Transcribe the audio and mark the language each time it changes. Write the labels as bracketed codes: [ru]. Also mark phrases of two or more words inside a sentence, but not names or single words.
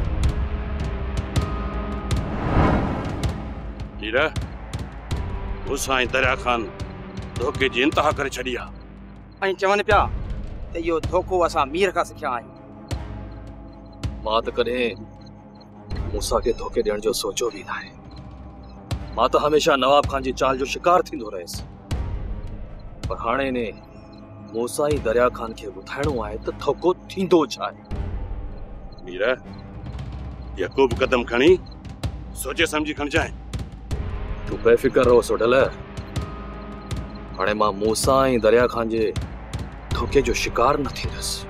[sd] मीर मूसा ऐं दरिया खान धोखे जी इंतहा करे छॾी आहे ऐं चवनि पिया त इहो धोखो असां मीर खां सिखिया आहियूं। मां त कॾहिं मूसा के धोखे ॾियण जो सोचो भी ना है। मां तो हमेशा नवाब खान जी चाल जो शिकार थींदो रहियसि। पर हाणे ने मूसा ही दरिया खान के ॿुधाइणो आहे त धोखो थींदो छा आहे। मीर यको बि कदम खणी सोचे समझी खणजाए। तू बेफिक्र रहो सोडल। हाणे मां मूसा ऐं दरिया खान जे धोखे जो शिकार न थींदुसि।